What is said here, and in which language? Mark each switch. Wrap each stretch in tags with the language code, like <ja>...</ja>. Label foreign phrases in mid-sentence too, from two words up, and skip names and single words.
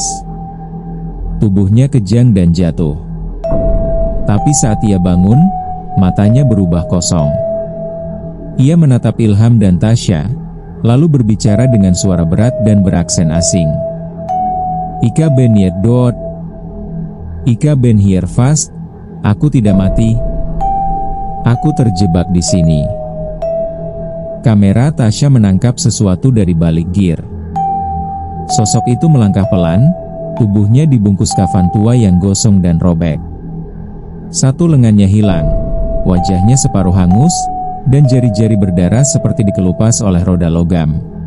<id>Tubuhnya kejang dan jatuh. Tapi saat ia bangun, matanya berubah kosong. Ia menatap Ilham dan Tasya, lalu berbicara dengan suara berat dan beraksen asing.</id> <nl>Ika ben hier dood. Ika ben hier vast.</nl> <id>Aku tidak mati. Aku terjebak di sini. Kamera Tasya menangkap sesuatu dari balik gir. Sosok itu melangkah pelan, tubuhnya dibungkus kafan tua yang gosong dan robek. Satu lengannya hilang, wajahnya separuh hangus, dan jari-jari berdarah seperti dikelupas oleh roda logam.</id>